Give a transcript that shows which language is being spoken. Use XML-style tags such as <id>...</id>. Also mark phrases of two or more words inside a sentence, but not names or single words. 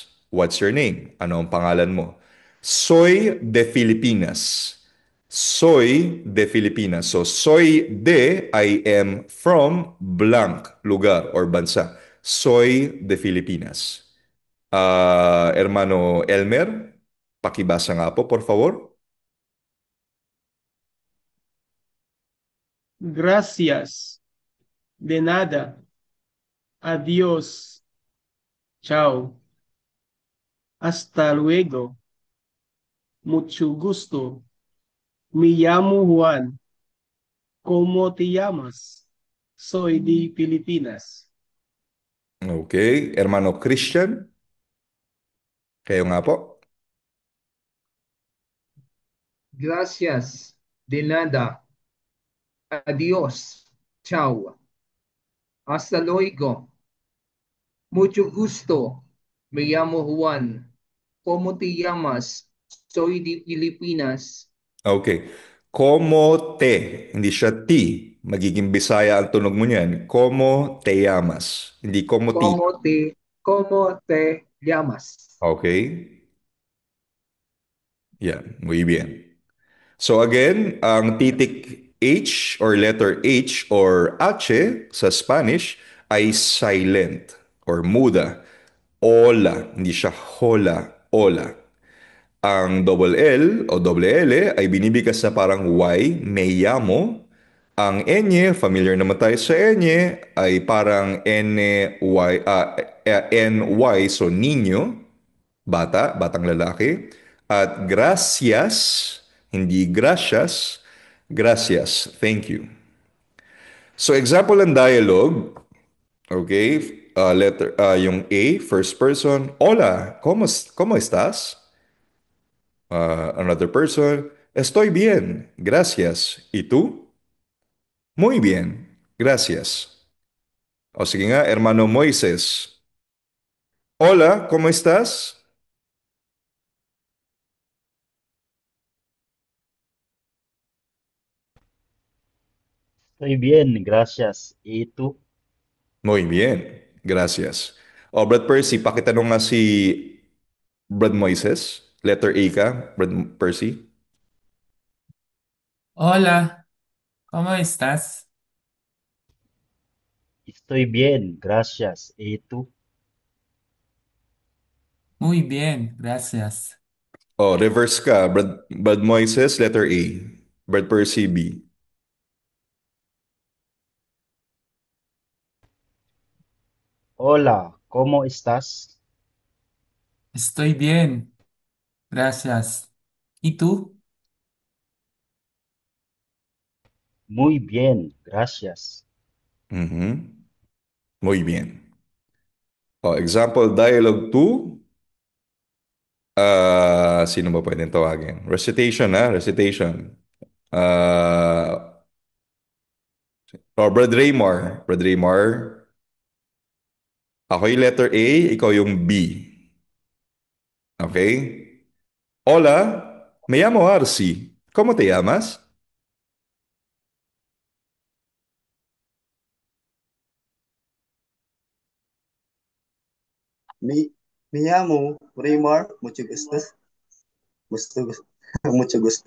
<en>What's your name?</en> <tl>Ano ang pangalan mo?</tl> <es>Soy de Filipinas. Soy de Filipinas. So, soy de,</es> <en>I am from blank lugar or bansa.</en> <es>Soy de Filipinas. Hermano Elmer,</es> <tl>pakibasa nga po,</tl> <es>por favor. Gracias. De nada. Adiós. Chao. Hasta luego. Mucho gusto. Me llamo Juan. ¿Cómo te llamas? Soy de Filipinas. Okay.</es> <tl>Hermano Christian, kayo nga po.</tl> <es>Gracias. De nada. Adiós. Chao. Hasta luego. Mucho gusto. Me llamo Juan. ¿Cómo te llamas? Soy de Filipinas. Okay. Como te,</es> <tl>hindi siya ti. Magiging Bisaya ang tunog mo niyan.</tl> <es>Como te llamas. Hindi como ti. ¿Cómo te llamas? Okay? Yan, muy bien.</es> <tl>So again, ang titik H or letter H or H sa Spanish ay silent or muda. Hola, hindi siya hola, hola. Ang double L o double L ay binibigkas na parang Y,</tl> <es>me llamo.</es> <tl>Ang N, familiar naman tayo sa N, ay parang NY, NY, so niño, bata, batang lalaki. At gracias, hindi gracias, gracias,</tl> <en>thank you.</en> <tl>So example ng dialogue, okay, yung A,</tl> <en>first person,</en> <es>hola, ¿cómo estás?</es> <en>Another person,</en> <es>estoy bien, gracias. ¿Y tú? Muy bien, gracias.</es> <tl>O sige nga, hermano Moises. Hola, ¿cómo estás? Estoy bien, gracias. ¿Y tú? Muy bien, gracias. O Brad Percy, pakitanong nga si Brad Moises. Letter A ka, Brad Percy.</tl> <es>Hola, ¿cómo estás? Estoy bien, gracias. ¿Y tú? Muy bien, gracias.</es> <tl>O, reverse ka, Brad Moises, letter A. Brad Percy, B.</tl> <es>Hola, ¿cómo estás? Estoy bien, gracias. ¿Y tú? Muy bien, gracias. Mhm. Muy bien. O,</es> <en>example, dialogue 2.</en> <tl>Sino ba pwedeng tawagin? Recitation, ha? Recitation. Uh, Brad Raymar. Brad Raymar. Ako yung letter A, ikaw yung B.</tl> <es>Okay? Hola, me llamo Arsi. ¿Cómo te llamas? Me, me llamo Raymar, gusto, mucho gusto.</es>